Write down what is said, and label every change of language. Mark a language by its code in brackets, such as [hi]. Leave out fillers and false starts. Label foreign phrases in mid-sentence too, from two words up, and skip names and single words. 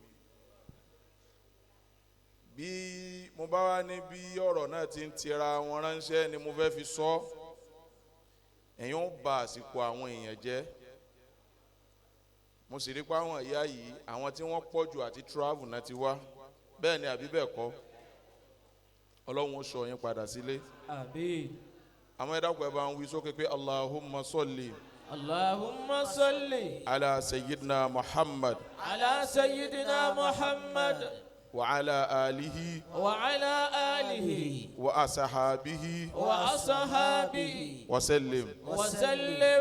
[yo] Bí mo bá wá ní bí ọ̀rọ̀ náà ti ń tira wọn ránṣẹ́ ni mo fẹ́ fi sọ, ẹ̀yin ó ba àsìkò àwọn èèyàn jẹ́. Mo sì rí pé àwọn ìyá yìí, àwọn tí wọ́n pọ̀ jù àti travel náà ti wá. Bẹ́ẹ̀ ni àbí bẹ́ẹ̀ kọ́? Ọlọ́run ó sọ yín padà sílé. Àmín. Àwọn ẹ̀dá kò ẹ bá ń wí sókè pé [ar] اللهم صل. اللهم صل. على سيدنا محمد. على سيدنا محمد. وعلى آله وعلى آله وأصحابه وأصحابه وسلم وسلم.